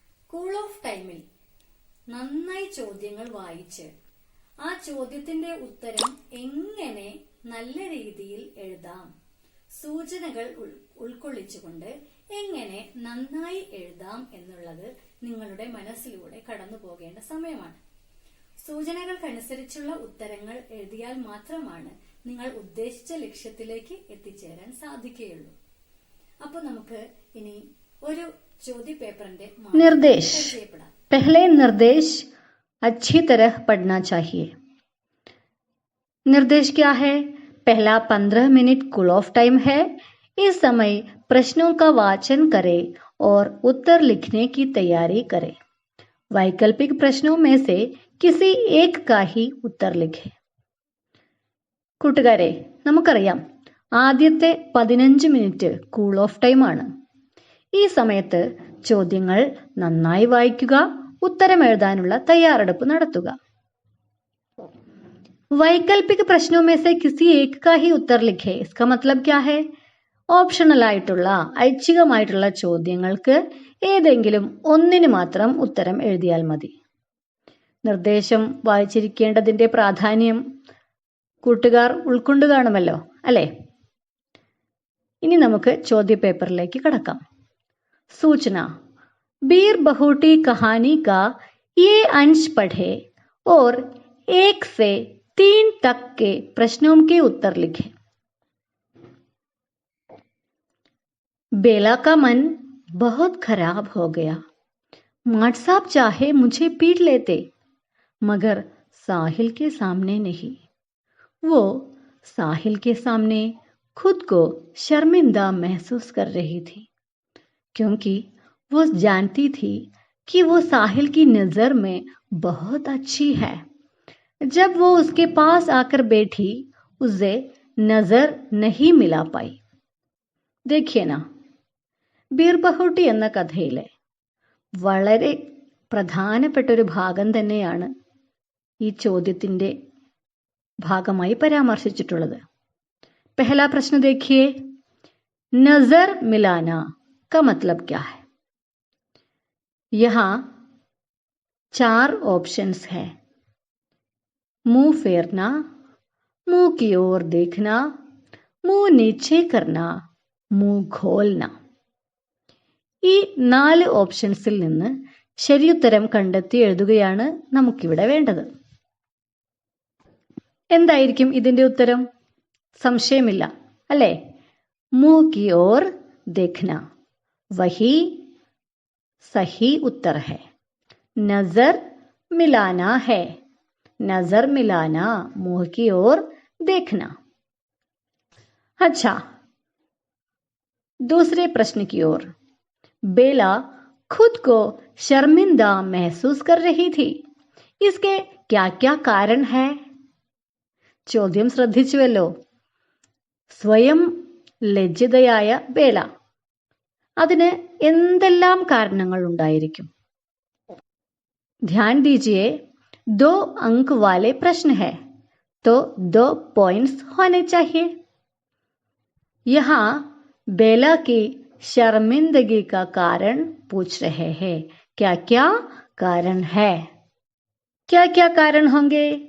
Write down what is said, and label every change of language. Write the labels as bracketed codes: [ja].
[ml] Cool off ടൈമിൽ നന്നായി ചോദ്യങ്ങൾ വായിച്ച് ആ ചോദ്യത്തിന്റെ ഉത്തരം എങ്ങനെ നല്ല രീതിയിൽ എഴുതാം, സൂചനകൾ ഉൾക്കൊള്ളിച്ചുകൊണ്ട് എങ്ങനെ നന്നായി എഴുതാം എന്നുള്ളത് നിങ്ങളുടെ മനസ്സിലൂടെ കടന്നു പോകേണ്ട സമയമാണ്. സൂചനകൾക്കനുസരിച്ചുള്ള ഉത്തരങ്ങൾ എഴുതിയാൽ മാത്രമാണ് നിങ്ങൾ ഉദ്ദേശിച്ച ലക്ഷ്യത്തിലേക്ക് എത്തിച്ചേരാൻ സാധിക്കുകയുള്ളൂ. അപ്പോൾ നമുക്ക് ഇനി ഒരു ചോദ്യ പേപ്പറിന്റെ [hi] निर्देश पहले निर्देश अच्छी तरह पढ़ना चाहिए. निर्देश क्या है? पहला 15 मिनट कूल ऑफ टाइम है. इस समय प्रश्नों का वाचन करें और उत्तर लिखने की तैयारी करें. वैकल्पिक प्रश्नों में से किसी एक का ही उत्तर लिखें. [ml] കൂട്ടുകാരെ, നമുക്കറിയാം ആദ്യത്തെ 15 മിനിറ്റ് കൂൾ ഓഫ് ടൈം ആണ്. ഈ സമയത്ത് ചോദ്യങ്ങൾ നന്നായി വായിക്കുക, ഉത്തരം എഴുതാനുള്ള തയ്യാറെടുപ്പ് നടത്തുക. [hi] വൈകൽപിക പ്രശ്നോं में से किसी एक का ही उत्तर लिखे. इसका मतलब क्या है? [ml] ഓപ്ഷണൽ ആയിട്ടുള്ള ഐച്ഛികമായിട്ടുള്ള ചോദ്യങ്ങൾക്ക് ഏതെങ്കിലും ഒന്നിന് മാത്രം ഉത്തരം എഴുതിയാൽ മതി. നിർദ്ദേശം വായിച്ചിരിക്കേണ്ടതിന്റെ പ്രാധാന്യം കൂട്ടുകാർ ഉൾക്കൊണ്ടു കാണുമല്ലോ, അല്ലേ? ഇനി നമുക്ക് ചോദ്യ പേപ്പറിലേക്ക് കടക്കാം. [hi] सूचना: बीर बहुटी कहानी का ये अंश पढ़े और 1 से 3 तक के प्रश्नों के उत्तर लिखें. बेला का मन बहुत खराब हो गया. माट साहब चाहे मुझे पीट लेते, मगर साहिल के सामने नहीं. वो साहिल के सामने खुद को शर्मिंदा महसूस कर रही थी, क्योंकि वो जानती थी कि वो साहिल की नजर में बहुत अच्छी है. जब वो उसके पास आकर बैठी, उसे नजर नहीं मिला पाई. देखिए ना, [ml] ബീർ ബഹൂട്ടി എന്ന കഥയിലെ വളരെ പ്രധാനപ്പെട്ട ഒരു ഭാഗം തന്നെയാണ് ഈ ചോദ്യത്തിന്റെ ഭാഗമായി പരാമർശിച്ചിട്ടുള്ളത്. [hi] पहला प्रश्न देखिए, नजर मिलाना का मतलब क्या है? यहाँ 4 ऑप्शंस है. मुंह फेरना, मुंह की ओर देखना, मुंह नीचे करना, मुंह खोलना. [ml] ഈ 4 ഓപ്ഷൻസിൽ നിന്ന് ശരിയുത്തരം കണ്ടെത്തി എഴുതുകയാണ് നമുക്കിവിടെ വേണ്ടത്. എന്തായിരിക്കും ഇതിന്റെ ഉത്തരം? സംശയമില്ല, അല്ലേ? [hi] मुंह की ओर देखना वही सही उत्तर है. नजर मिलाना है. नजर मिलाना, मुंह की ओर देखना. अच्छा, दूसरे प्रश्न की ओर. बेला खुद को शर्मिंदा महसूस कर रही थी. इसके क्या क्या कारण है? [ml] ചോദ്യം ശ്രദ്ധിച്ചുവല്ലോ. സ്വയം ലജ്ജിതയായ ബേല. അതിന് എന്തെല്ലാം കാരണങ്ങൾ ഉണ്ടായിരിക്കും? [hi] ध्यान दीजिए, 2 अंक वाले प्रश्न है तो 2 पॉइंट्स होने चाहिए. यहाँ बेला की शर्मिंदगी का कारण पूछ रहे हैं. क्या क्या कारण है? क्या क्या कारण होंगे?